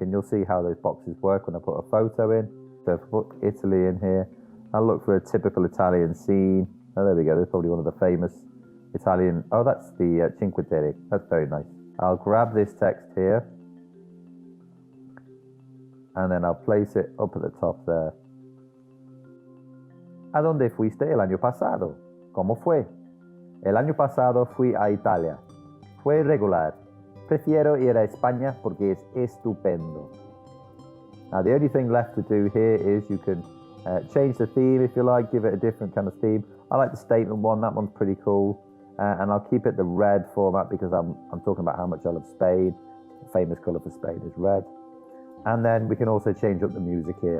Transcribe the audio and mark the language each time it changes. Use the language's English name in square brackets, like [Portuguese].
[English] And you'll see how those boxes work when I put a photo in. So if I put Italy in here, I'll look for a typical Italian scene. Oh, there we go. There's probably one of the famous Italian. Oh, that's the Cinque Terre. That's very nice. I'll grab this text here, and then I'll place it up at the top there. [Spanish] ¿A dónde fuiste el año pasado? ¿Cómo fue? El año pasado fui a Italia. Fue regular. Prefiero ir a España porque es estupendo. [English] Now the only thing left to do here is you can change the theme if you like, give it a different kind of theme. I like the statement one, that one's pretty cool. And I'll keep it the red format because I'm talking about how much I love Spain. The famous colour for Spain is red. And then we can also change up the music here.